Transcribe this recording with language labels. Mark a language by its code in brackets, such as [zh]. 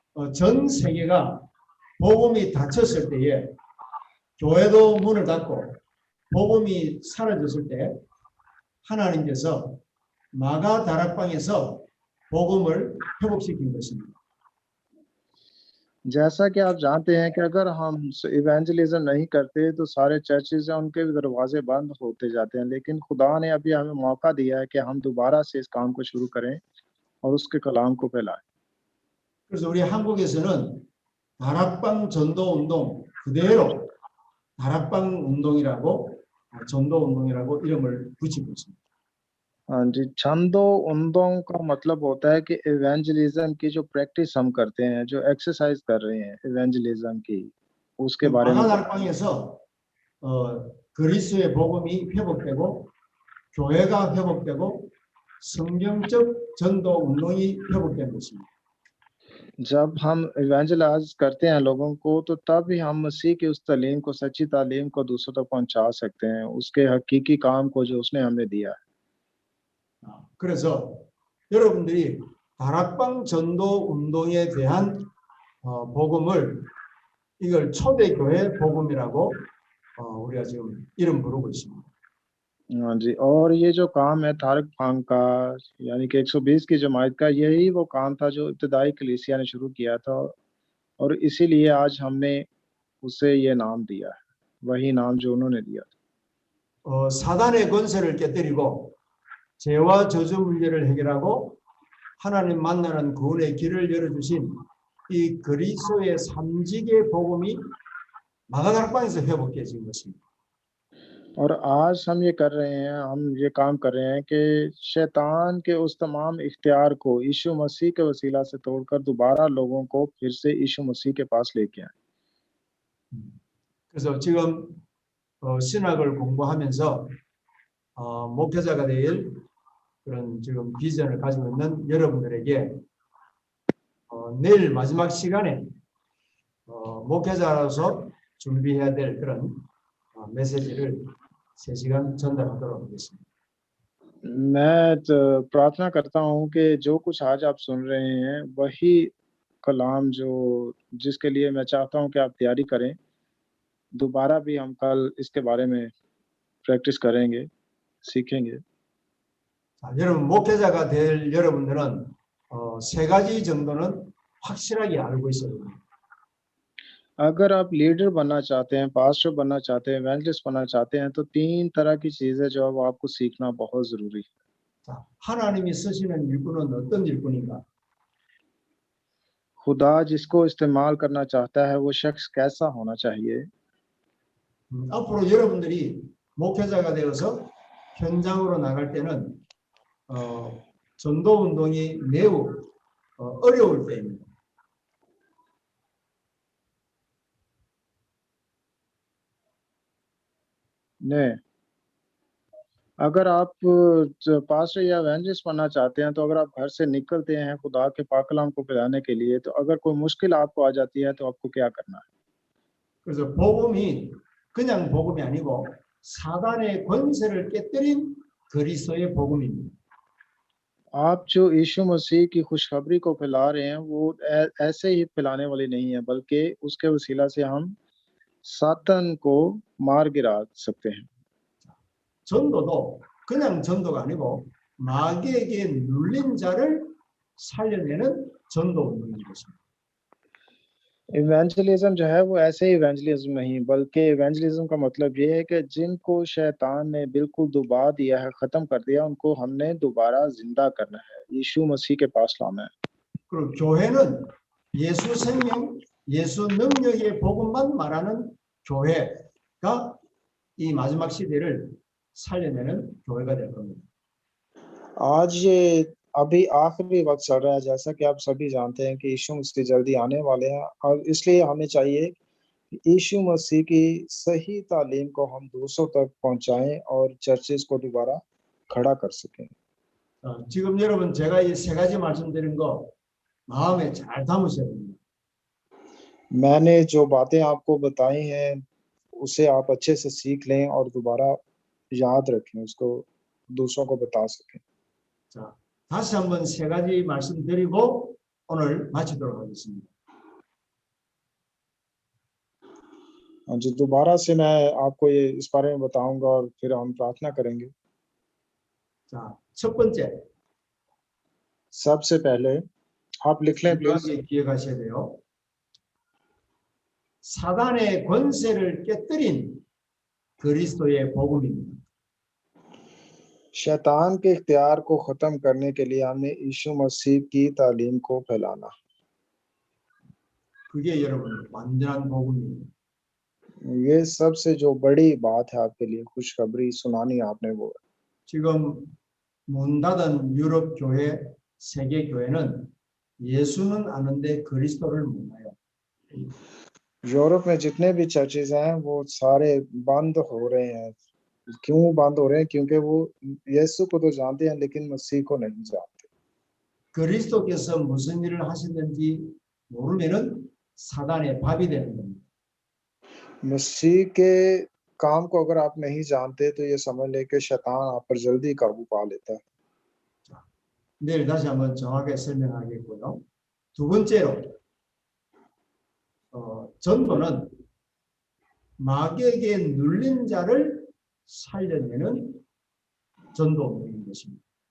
[ko] 지금 전 세계가 복음이 닫혔을 때에 교회도 문을 닫고 복음이 사라졌을 때 하나님께서 마가 다락방에서 복음을 회복시킨 것입니다. [hi] जैसा कि आप जानते हैं कि अगर हम इवेंजलिज्म नहीं करते तो सारे चर्चेज हैं उनके भी दरवाजे बंद होते जाते हैं लेकिन खुदा ने अभी हमें मौका दिया है कि हम दोबारा से इस काम को शुरू करें और उसके कलाम को फैलाएं [ko] 그래서 우리 한국에서는 다락방 전도 운동 그대로 다락방 운동이라고 전도 운동이라고 이름을 붙이고 있습니다. [hi] हाँ जी छंदो उंदों का मतलब होता है कि इवेंजलिज्म की जो प्रैक्टिस हम करते हैं जो एक्सरसाइज कर रहे हैं इवेंजलिज्म की उसके बारे में [ko] 마가 다락방에서 그리스도의 복음이 회복되고 교회가 회복되고 성경적 전도 운동이 회복된 것입니다. [hi] जब हम इवेंजलाइज करते हैं लोगों को तो तब ही हम मसीह की उस तालीम को सच्ची तालीम को दूसरों तक पहुंचा सकते हैं उसके हकीकी काम को जो उसने हमें दिया है [ko] 그래서 여러분들이 다락방 전도 운동에 대한 복음을 이걸 초대교회 복음이라고 우리가 지금 이름 부르고 있습니다. [hi] हाँ जी और ये जो काम है तारक फांग का यानी कि 120 की जमात का यही वो काम था जो इब्तदाई कलीसिया ने शुरू किया था और इसीलिए आज हमने उसे ये नाम दिया है वही नाम जो उन्होंने दिया था [ko] 사단의 권세를 깨뜨리고 죄와 저주 문제를 해결하고 하나님 만나는 구원의 길을 열어주신 이 그리스도의 삼직의 복음이 마가다락방에서 회복해진 것입니다. [hi] और आज हम ये कर रहे हैं हम ये काम कर रहे हैं कि शैतान के उस तमाम इख्तियार को यीशु मसीह के वसीला से तोड़कर दोबारा लोगों को फिर से यीशु मसीह के पास लेके आए [ko] 그래서 지금 신학을 공부하면서 목회자가 될 그런 지금 비전을 가지고 있는 여러분들에게 내일 마지막 시간에 목회자로서 준비해야 될 그런 메시지를 3시간 전달하도록 하겠습니다. [hi] मैं तो प्रार्थना करता हूँ कि जो कुछ आज आप सुन रहे हैं वही कलाम जो जिसके लिए मैं चाहता हूँ कि आप तैयारी करें दोबारा भी हम कल इसके बारे में प्रैक्टिस करेंगे सीखेंगे [ko] 자, 여러분 목회자가 될 여러분들은 3가지 정도는 확실하게 알고 있어야 됩니다. [hi] अगर आप लीडर बनना चाहते हैं पास्टर बनना चाहते हैं इवेंजलिस्ट बनना चाहते हैं तो 3 तरह की चीजें जो अब आपको सीखना बहुत जरूरी है [ko] 자, 하나님이 쓰시는 일꾼은 어떤 일꾼인가? [hi] खुदा जिसको इस्तेमाल करना चाहता है वो शख्स कैसा होना चाहिए [ko] 앞으로 여러분들이 목회자가 되어서 현장으로 나갈 때는 전도 운동이 매우 어려울 때입니다. [hi] नहीं अगर आप पास्टर या एवेंजलिस्ट बनना चाहते हैं तो अगर आप घर से निकलते हैं खुदा के पाक कलाम को फैलाने के लिए तो अगर कोई मुश्किल आपको आ जाती है तो आपको क्या करना है [ko] 그래서 복음이 그냥 복음이 아니고 사단의 권세를 깨뜨린 그리스도의 복음입니다. [hi] आप जो यीशु मसीह की खुशखबरी को फैला रहे हैं वो ऐसे ही फैलाने वाली नहीं है बल्कि उसके वसीला से हम सातन को मार गिरा सकते हैं [ko] 전도도 그냥 전도가 아니고 마귀에게 눌린 자를 살려내는 전도 운동인 것입니다. [hi] इवेंजलिज्म जो है वो ऐसे ही इवेंजलिज्म नहीं, बल्कि इवेंजलिज्म का मतलब ये है कि जिनको शैतान ने बिल्कुल डुबा दिया है, खत्म कर दिया, उनको हमने दोबारा जिंदा करना है, यीशु मसीह के पास लाना है। [ko] 그리고 교회는 예수 생명, 예수 능력의 복음만 말하는 교회가 이 마지막 시대를 살려내는 교회가 될 겁니다. [hi] आज ये अभी आखिरी वक्त चल रहा है, जैसा कि आप सभी जानते हैं कि यीशु मसीह जल्दी आने वाले हैं, और इसलिए हमें चाहिए कि यीशु मसीह की सही तालीम को हम दूसरों तक पहुंचाएं और चर्चेस को दोबारा खड़ा कर सकें। [ko] 지금 여러분 제가 이 세 가지 말씀드린 거 마음에 잘 담으셔야 됩니다. [hi] मैंने जो बातें आपको बताई हैं उसे आप अच्छे से सीख लें और दोबारा याद रखें, उसको दूसरों को बता सकें। [ko] 자, 다시 한번 세 가지 말씀드리고 오늘 마치도록 하겠습니다. [hi] हाँ जी, दोबारा से मैं आपको ये इस बारे में बताऊंगा और फिर हम प्रार्थना करेंगे। [ko] 자, 첫 번째, [hi] सबसे पहले आप लिख लें प्लीज। [ko] 중요하게 기억하셔야 돼요. 사단의 권세를 깨뜨린 그리스도의 복음입니다. [hi] शैतान के इख्तियार को खत्म करने के लिए हमने यीशु मसीह की तालीम को फैलाना, [ko] 그게 여러분 완전한 복음입니다. [hi] ये सबसे जो बड़ी बात है आपके लिए, खुशखबरी सुनानी आपने वो है। [ko] 지금 문 닫은 유럽 교회, 세계 교회는 예수는 아는데 그리스도를 몰라요. [hi] यूरोप में जितने भी चर्चेज हैं वो सारे बंद हो रहे हैं। क्यों बंद हो रहे हैं? क्योंकि वो यीशु को तो जानते हैं लेकिन मसीह को नहीं जानते। [ko] 그리스도께서 무슨 일을 하셨는지 모르면은 사단의 밥이 되는 겁니다. [hi] मसीह के काम को अगर आप नहीं जानते तो ये समझ ले कि शैतान आप पर जल्दी काबू पा लेता है। [ko] 내일 다시 한번 정확하게 설명하겠고요. 두 번째로 전도는 마귀에게 눌린 자를 살려내는 전도 운동인 것입니다.